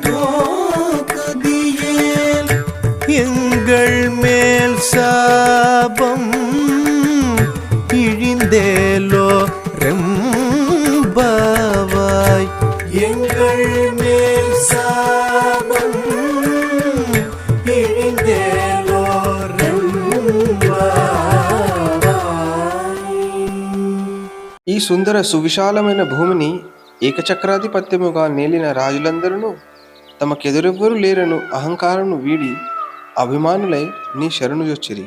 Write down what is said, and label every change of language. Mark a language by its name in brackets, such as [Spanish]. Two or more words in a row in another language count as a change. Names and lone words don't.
[Tamil] நோக்குதியேல் எங்கள் மேல் சாபம் இழிந்தேலோ ரெம்பாவாய் எங்கள் மேல் சாபம் இழிந்தேலோ [Telugu] ఈ సుందర సువిశాలమైన భూమిని ఏకచక్రాధిపత్యముగా నేలిన రాజులందరూ తమకెదురెవ్వరూ లేరను అహంకారమును వీడి అభిమానులై నీ శరణుజొచ్చిరి.